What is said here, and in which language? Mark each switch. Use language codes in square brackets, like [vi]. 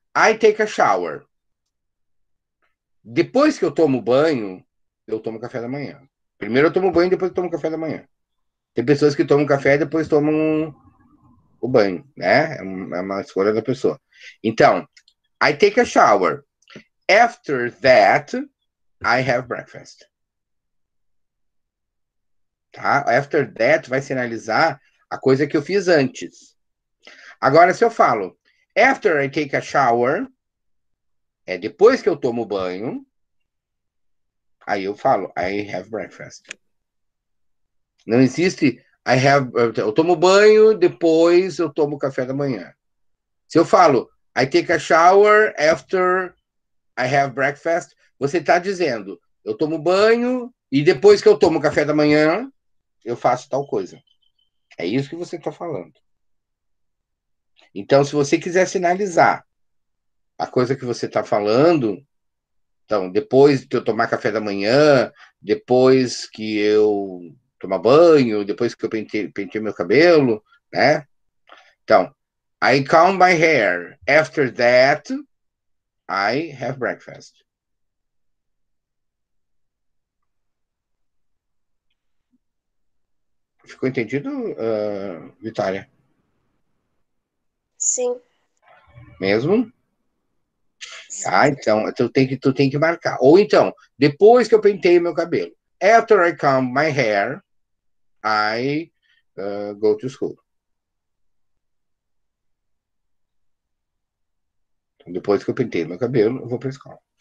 [en] I take a shower. [pt] Depois que eu tomo banho, eu tomo café da manhã. Primeiro eu tomo banho, depois eu tomo café da manhã. Tem pessoas que tomam café e depois tomam o banho, né? É uma escolha da pessoa. [en] Então, I take a shower. After that, I have breakfast. [pt] Tá? [en] After that [pt] vai sinalizar a coisa que eu fiz antes. Agora, se eu falo [en] after I take a shower, [pt] é depois que eu tomo banho, aí eu falo [en] I have breakfast. [pt] Não existe eu tomo banho, depois eu tomo café da manhã. Se eu falo [en] I take a shower after I have breakfast, [pt] você está dizendo eu tomo banho e depois que eu tomo café da manhã, eu faço tal coisa. É isso que você está falando. Então, se você quiser sinalizar a coisa que você está falando, então, depois que eu tomar café da manhã, depois que eu tomar banho, depois que eu pentei meu cabelo, né? [en] Então, I comb my hair. After that, I have breakfast. [pt] Ficou entendido, Vitória? sim. Mesmo? Ah, então tu tem que marcar. Ou então, depois que eu pentei meu cabelo. [en] After I comb my hair, I go to school. [pt] Então, depois que eu pentei meu cabelo, eu vou para a escola.